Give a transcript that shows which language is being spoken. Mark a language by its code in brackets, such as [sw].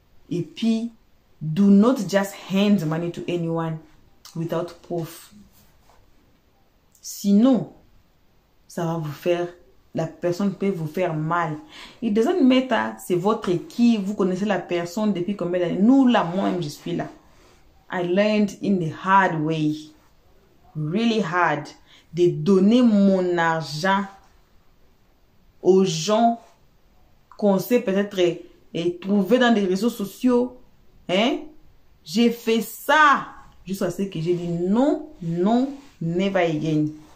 [fr] Et puis, [en] do not just hand money to anyone without proof. [fr] Sinon, ça va vous faire... La personne peut vous faire mal. [en] It doesn't matter, [fr] c'est votre équipe. Vous connaissez la personne depuis combien d'années. Nous, là, moi-même, je suis là. [en] I learned in the hard way. Really hard. [fr] De donner mon argent aux gens qu'on sait peut-être trouver dans des réseaux sociaux. Hein? J'ai fait ça. Jusqu'à ce que j'ai dit non, non, [en] never again.